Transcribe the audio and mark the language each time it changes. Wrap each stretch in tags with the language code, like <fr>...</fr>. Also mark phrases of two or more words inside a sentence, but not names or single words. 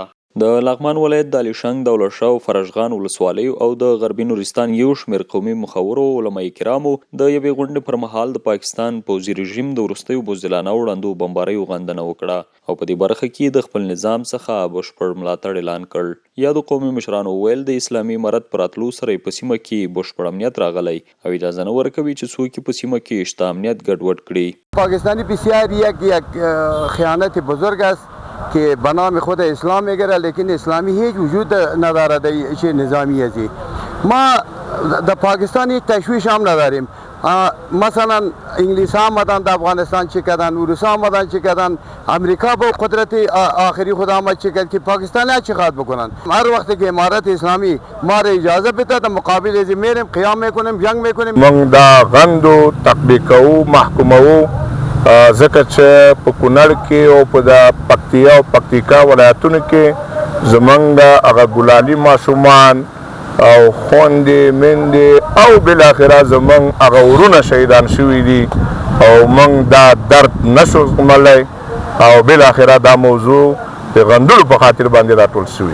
<ps>د لغمان ولایت د علیشنګ، دولت شاه او فرشغان ولسوالیو او د غربي نورستان یو شمېر قومي مخورو او علمای کرامو د یوې غونډې پر مهال د پاکستان پوځي رژیم د وروستیو بزدلانه وړاندو بمباریو غندنه وکړه او په دې برخه کې د خپل نظام څخه بشپړ ملاتړ اعلان کړ. یادو قومي مشرانو ویل د اسلامي امارت پر راتلو سره په سیمه کې بشپړ امنیت راغلی او اجازه نه ورکوي چې څوک په سیمه کې شته امنیت ګډوډ کړي.</ps> <fa>پاکستانی بسیار یک خیانت بزرگ است که به نام خود اسلام میگیره لیکن اسلامی هیچ وجود نداره در چه نظامی ازی. ما در پاکستان هیچ تشویش هم نداریم. مثلا انگلیس ها آمدن در افغانستان چه کردن، روس ها آمدن چه کردن، امریکا با قدرت آخری خود آمد چه کرد که پاکستان ها چه خواهد بکنن. هر وقت که امارت اسلامی ما را اجازه بده در مقابل ازی میریم قیام میکنیم، جنگ میکنیم.</fa> <ps>من دا غندو تطبیقو محکومو ځکه چې په کونړ کې او په د پکتیا او پکتیکا ولایتونو کې زمونږ د هغه ګلالي ماشومان او خوندې میندې او بالاخره زمونږ هغه ورونه شهیدان شوي دي او موږ دا درد نشو زغملی او بالاخره دا موضوع د غندلو په خاطر باندې راټول شوي.</ps>